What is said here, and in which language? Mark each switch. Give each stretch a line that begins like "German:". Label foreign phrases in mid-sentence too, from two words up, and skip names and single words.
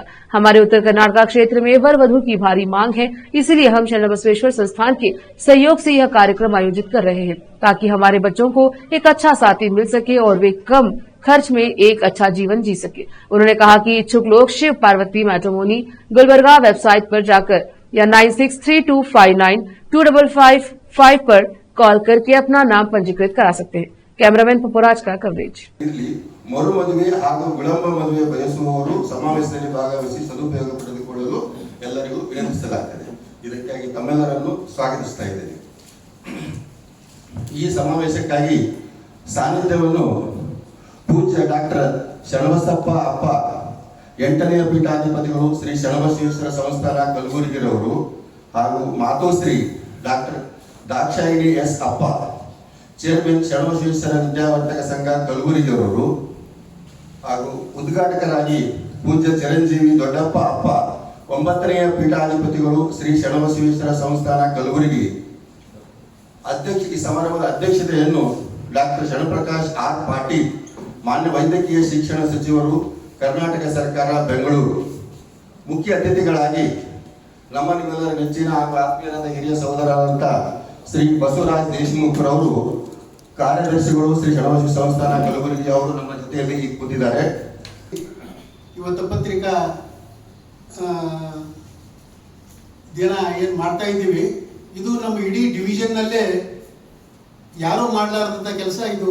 Hindi: हमारे उत्तर कर्नाटका क्षेत्र में वर वधु की भारी मांग है, इसलिए हम शरण बसवेश्वर संस्थान के सहयोग से यह कार्यक्रम आयोजित कर रहे हैं ताकि हमारे बच्चों को एक अच्छा साथी मिल सके और वे कम खर्च में एक अच्छा जीवन जी सके। उन्होंने कहा कि इच्छुक लोग शिव पार्वती मैट्रिमोनी गुलबर्गा वेबसाइट पर जाकर या 9632592555 पर कॉल करके अपना नाम पंजीकृत करा सकते हैं। कैमरामैन पपुराज का कवरेज।
Kannada: मरु मದುವೆ ಹಾಗೂ ವಿಳಂಬ ಮದುವೆ ಬಯಸುವವರು ಸಮಾವೇಶದಲ್ಲಿ ಭಾಗವಹಿಸಿ ಸದುಪಯೋಗ ಪಡೆದುಕೊಳ್ಳಲು ಎಲ್ಲರಿಗೂ ವಿನಂತಿಸಲಾಗುತ್ತದೆ। ಇದಕ್ಕಾಗಿ ತಮ್ಮೆಲ್ಲರನ್ನು ಸ್ವಾಗತಿಸ್ತಾ ಇದ್ದೇನೆ। ಈ ಸಮಾವೇಶಕ್ಕಾಗಿ ಸಾನ್ನಿಧ್ಯವನ್ನು ಪೂಜ್ಯ ಡಾಕ್ಟರ್ ಶರಣಬಸಪ್ಪ ಅಪ್ಪ 8ನೇ ಪೀಠಾಧಿಪತಿಗಳು ಶ್ರೀ ಶರಣಬಸವೇಶ್ವರ ಸಂಸ್ಥಾನ ಕಲಬುರಗಿರವರು ಹಾಗೂ ಮಾತೋಶ್ರೀ ಡಾಕ್ಟರ್ ದಾಕ್ಷಾಯಿಣಿ ಎಸ್ ಅಪ್ಪ ಚೇರ್ಮನ್ ಶರಣಬಸವೇಶ್ವರ ವಿದ್ಯಾವರ್ಧಕ ಸಂಘ ಕಲಬುರಗಿರವರು ಹಾಗೂ ಉದ್ಘಾಟಕರಾಗಿ पूज्य ಚಿರಂಜೀವಿ ದೊಡ್ಡಪ್ಪ ಅಪ್ಪ 9ನೇ ಪೀಠಾಧಿಪತಿಗಳು ಶ್ರೀ ಶರಣಬಸವೇಶ್ವರ ಸಂಸ್ಥಾನ ಕಲಬುರಗಿ ಅಧ್ಯಕ್ಷ ಈ ಸಮಾರಂಭದ ಅಧ್ಯಕ್ಷತೆಯನ್ನು ಡಾಕ್ಟರ್ ಶರಣಪ್ರಕಾಶ್ ಆರ್ ಪಾಟೀಲ್ ಮಾನ್ಯ ವೈದ್ಯಕೀಯ ಶಿಕ್ಷಣ ಸಚಿವರು ಕರ್ನಾಟಕ ಸರಕಾರ ಬೆಂಗಳೂರು ಮುಖ್ಯ ಅತಿಥಿಗಳಾಗಿ ನಮ್ಮ ನಿಮ್ಮೆಲ್ಲರ ನೆಚ್ಚಿನ ಹಾಗೂ ಆತ್ಮೀಯರಾದ ಹಿರಿಯ ಸಹೋದರರಾದಂತ ಶ್ರೀ ಬಸವರಾಜ್ ದೇಶಮುಖ್ ರವರು ಕಾರ್ಯದರ್ಶಿಗಳು ಶ್ರೀ ಶರಣಬಸವೇಶ್ವರ ಸಂಸ್ಥಾನ ಕಲಬುರಗಿ ಅವರು ನಮ್ಮ ಜೊತೆಯಲ್ಲಿ ಕೂತಿದ್ದಾರೆ। ಇವತ್ತು ಪತ್ರಿಕಾ ದಿನ ಏನು ಮಾಡ್ತಾ ಇದ್ದೀವಿ, ಇದು ನಮ್ಮ ಇಡೀ ಡಿವಿಷನ್ ನಲ್ಲೇ ಯಾರು ಮಾಡಲಾರದಂತ ಕೆಲಸ ಇದು।